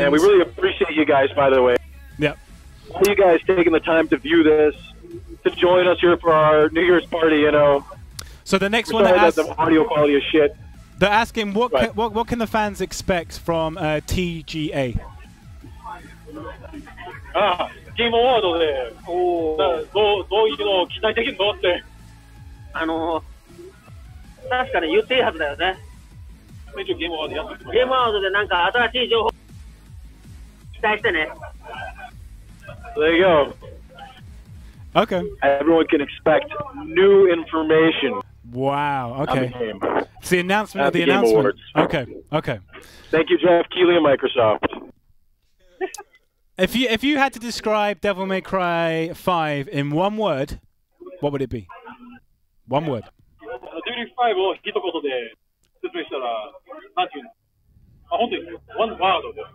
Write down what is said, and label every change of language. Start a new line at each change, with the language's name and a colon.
English: And we really appreciate you guys, by the way. Yep. All you guys taking the time to view this, to join us here for our New Year's party. You know. So the next one that the audio quality is shit. They're asking what can the fans expect from TGA?
Japanese: ゲームアワードでどういうのを期待できるのって。確かに言っていいはずだよね。一応ゲームアワードやってる。ゲームアワードでなんか新しい情報期待してね。
English: There you go. Okay. Everyone can expect new information. Wow. Okay. On the game. It's the announcement of the Game announcement. Awards. Okay. Okay. Thank you, Jeff Keighley and Microsoft. If you had to describe Devil May Cry 5 in one word, what would it be? One word.
Japanese: Devil May Cry を一言で説明したら、なんていうの？本当に
English: one word
Japanese: です